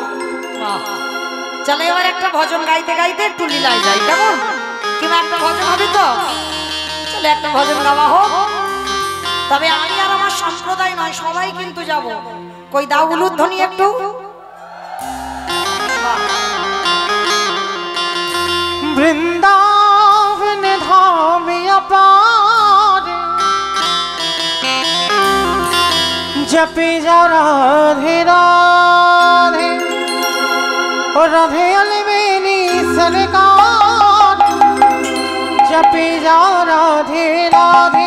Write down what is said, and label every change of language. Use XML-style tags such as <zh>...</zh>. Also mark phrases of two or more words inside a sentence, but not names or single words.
<bn>চলো এবার একটা ভজন গাইতে গাইতে একটু লীলায় যাই কেমন কিংবা একটা ভজন হবে তো চলো একটা ভজন গাওয়া হোক তবে আমি আর আমার সম্প্রদায় নয় সবাই কিন্তু যাব কই দাও উলুধ্বনি একটু</bn> <hi>বৃন্দাবন ধাম अपार जपे जा राधे राधे और राधे अलवेली सरकार जपे जा राधे राधे</hi>